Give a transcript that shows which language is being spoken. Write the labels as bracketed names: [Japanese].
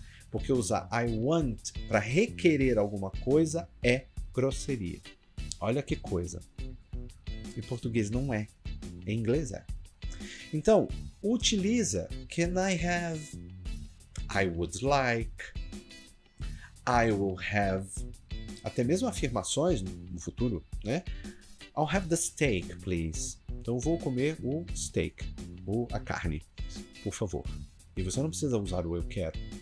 [Portuguese] Porque usar [English] I want [Portuguese] para requerer alguma coisa é grosseria. Olha que coisa. Em português não é. Em inglês é. Então, utiliza [English] can I have, I would like, I will have, [Portuguese] até mesmo afirmações no futuro, né? [English] I'll have the steak, please. [Portuguese] Então eu vou comer o steak, a carne, por favor. E você não precisa usar o eu quero.